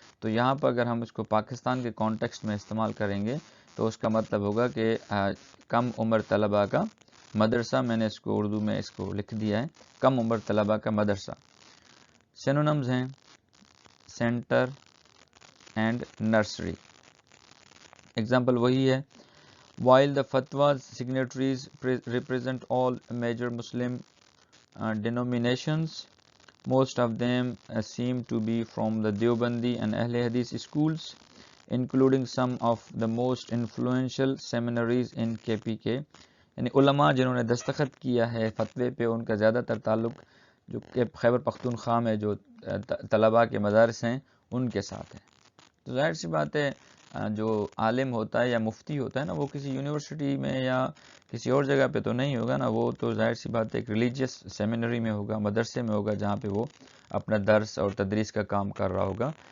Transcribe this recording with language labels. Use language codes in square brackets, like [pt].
[ur] تو یہاں پر اگر ہم اس کو پاکستان کے کانٹیکسٹ میں استعمال کریں گے تو اس کا مطلب ہوگا کہ کم عمر طلباء کا مدرسہ. میں نے اس کو اردو میں اس کو لکھ دیا ہے, کم عمر طلباء کا مدرسہ. سینونمز ہیں سینٹر اینڈ نرسری. [en] Example وہی ہے, while the fatwa's signatories represent all major Muslim denominations, most of them seem to be from the Deobandi and Ahl Hadith schools, including some of the most influential seminaries in KPK. [ur] یعنی علماء جنہوں نے دستخط کیا ہے فتوے پہ ان کا زیادہ تر تعلق جو کہ خیبر پختونخوا میں جو طلباء کے مدارس ہیں ان کے ساتھ ہے. تو ظاہر سی بات ہے جو عالم ہوتا ہے یا مفتی ہوتا ہے نا, وہ کسی یونیورسٹی میں یا کسی اور جگہ پہ تو نہیں ہوگا نا, وہ تو ظاہر سی بات ہے ایک ریلیجیس سیمینری میں ہوگا, مدرسے میں ہوگا جہاں پہ وہ اپنا درس اور تدریس کا کام کر رہا ہوگا.